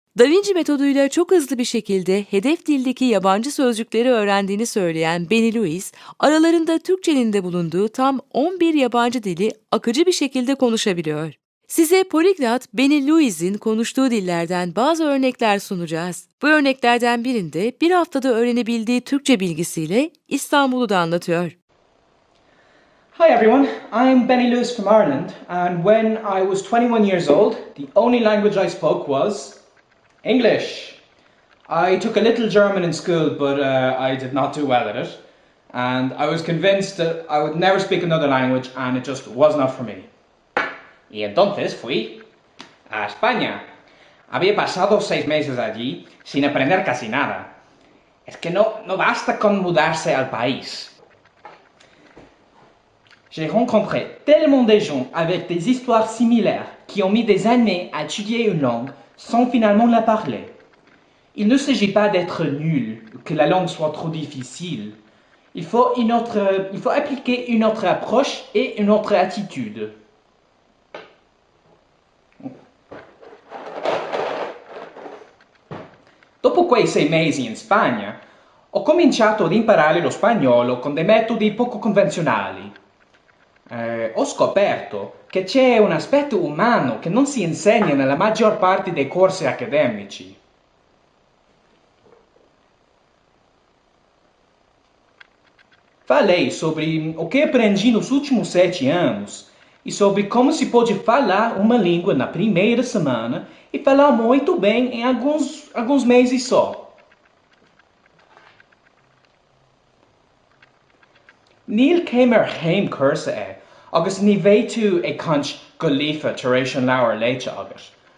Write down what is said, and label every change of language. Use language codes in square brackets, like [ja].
[tr] Da Vinci metoduyla çok hızlı bir şekilde hedef dildeki yabancı sözcükleri öğrendiğini söyleyen Benny Lewis, aralarında Türkçenin de bulunduğu tam 11 yabancı dili akıcı bir şekilde konuşabiliyor. Size Polyglot Benny Lewis'in konuştuğu dillerden bazı örnekler sunacağız. Bu örneklerden birinde bir haftada öğrenebildiği Türkçe bilgisiyle İstanbul'u da anlatıyor. [en] Hi everyone, I'm Benny Lewis from Ireland, and when I was 21 years old, the only language I spoke was English. I took a little German in school, but I did not do well at it, and I was convinced that I would never speak another language, and it just was not for me. [es] Y entonces fui a España. Había pasado 6 meses allí sin aprender casi nada. Es que no basta con mudarse al país. [fr] J'ai rencontré tellement de gens avec des histoires similaires qui ont mis des années à étudier une langue sans finalement la parler. Il ne s'agit pas d'être nul, que la langue soit trop difficile. Il faut appliquer une autre approche et une autre attitude. [it] Dopo quei 6 mesi in Spagna, ho cominciato ad imparare lo spagnolo con dei metodi poco convenzionali. Ho scoperto che c'è un aspetto umano che non si insegna nella maggior parte dei corsi accademici. [pt] Falei sobre o que aprendi nos últimos 7 anos e sobre como se pode falar uma língua na primeira semana e falar muito bem em alguns meses só. [ga] Níl céimar chéim cursa é, agus ní bhéh tú ag caint go líofa tar éis an leabhar léite agat.